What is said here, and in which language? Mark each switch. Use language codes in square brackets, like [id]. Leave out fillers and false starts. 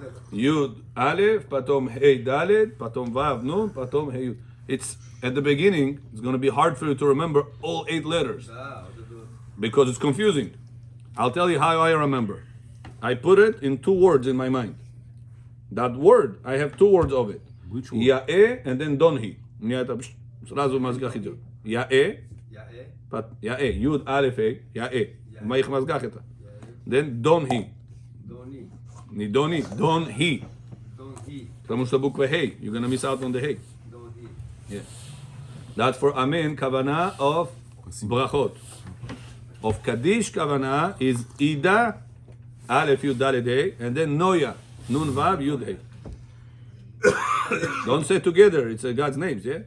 [ru] Юд, алеф, потом хей, далет, потом вав, нун, потом хей, юд. [en] It's, at the beginning, it's going to be hard for you to remember all 8 letters. Because it's confusing. I'll tell you how I remember. I put it in 2 words in my mind. That word, I have 2 words of it. Which one? Ya'e and then donhi. [ru] сразу в мозгах идет. Ya'e, Yud, Aleph, Ya'e. В моих мозгах это. [en] Then donhi. [ru] Не дони, donhi. Потому что буква Hey. [en] You're going to miss out on the Hey. Yeah. That's for Amen, Kavana of Brachot. Of Kaddish, Kavana is Ida, Aleph, Yud, Dalet, Hey, and then Noya, Nun, Vav, Yud, Hey. Don't say together, it's God's names, yeah?